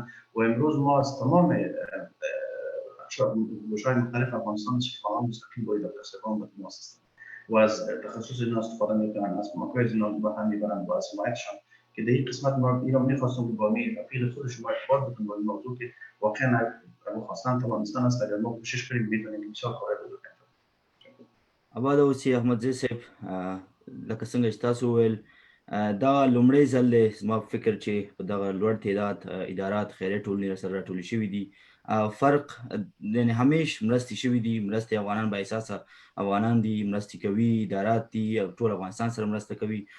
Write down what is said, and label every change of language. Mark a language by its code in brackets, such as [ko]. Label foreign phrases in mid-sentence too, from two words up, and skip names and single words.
[fa] و امروز ما از تمام گوشه‌های مختلف افغانستان شفاخانه مستقیم با دکتر صبای متماس هستند و از تخصص اینا استفاده میکنن، از کمک‌های اینا به هم میبرن و از حمایتشان که در این قسمت ما اینا میخواستم که با می اپیل خود شما ارتباط بکنم با این موضوع که واقعا اگه خواستن توانستن است اگر ما کوشش کنیم میتونیم بسیار کارهای بزرگ انجام بدیم. [ps] آباد اوسئ احمدزی صاحب، لکه څنګه چې تاسو وویل دا لومړی ځل دی زما په فکر چې په دغه لوړ تعداد ادارات خیریه ټولنې سره راټولې شوي دي. فرق یعنې همیش مرستې شوي دي، مرستې افغانان با احساسه افغانان دي، مرستې کوي، ادارات دي او ټول افغانستان سره مرسته کوي.